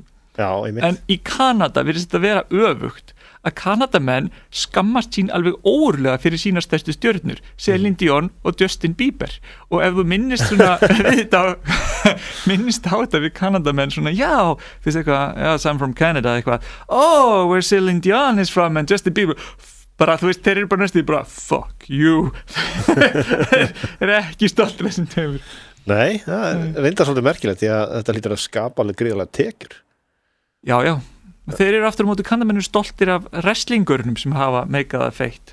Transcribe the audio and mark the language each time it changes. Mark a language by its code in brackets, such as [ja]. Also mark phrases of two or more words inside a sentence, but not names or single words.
[is] Já, en í Kanada virðist þetta vera öfugt að Kanadamenn skammast sín alveg óurlega fyrir sína stærstu stjörnur Celine Dion og Justin Bieber og ef þú minnist svona minnist á þetta við Kanadamenn svona fyrst eitthvað, [en] I'm from Canada [is] eitthvað, [en] where Celine Dion is from and Justin Bieber [is] bara þú veist, þeir eru bara næstu bara [en] fuck you [is] þeir eru ekki stoltir þessum tveimur. Nei, það reyndar svolítið merkilegt því að þetta hlýtur að skapa alveg gríðarlega tekjur. Já, þeir eru aftur á móti Kanadamennir stoltir af wrestlingurnum sem hafa meikað það feitt.